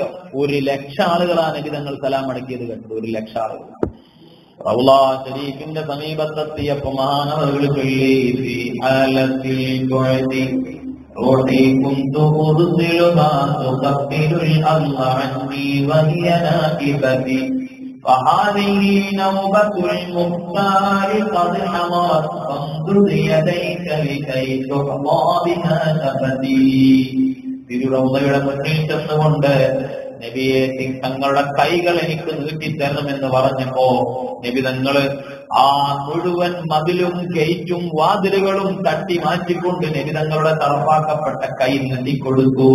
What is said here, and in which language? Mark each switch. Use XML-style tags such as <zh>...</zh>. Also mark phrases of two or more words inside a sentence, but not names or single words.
<ml>1,00,000 ആളുകളാണ് നബി തങ്ങൾ സലാം മടക്കിയത് കേട്ടത്. 1,00,000 ആളുകൾ. റൗള ശരീഫിന്റെ സമീപത്തെത്തിയപ്പോ മഹാനവറുകൾ ചൊല്ലി,</ml> <ar>في حالة البعد روحي كنت أرسلها تقبل الأرض عني وهي نائبتي فهذه نوبة المختار قد حضرت فامدد يديك لكي تحظى بها تفتي.</ar> <ml>തിരുറൗളയുടെ മുന്നിൽ ചെന്നുകൊണ്ട് നബിയെ തങ്ങളുടെ കൈകൾ എനിക്ക് നീട്ടിത്തരണമെന്ന് പറഞ്ഞപ്പോ നബി തങ്ങള് ആ മുഴുവൻ മതിലും ഗേറ്റും വാതിലുകളും തട്ടി മാറ്റിക്കൊണ്ട് നബി തങ്ങളുടെ തറപ്പാക്കപ്പെട്ട കൈ നീട്ടിക്കൊടുത്തു.</ml>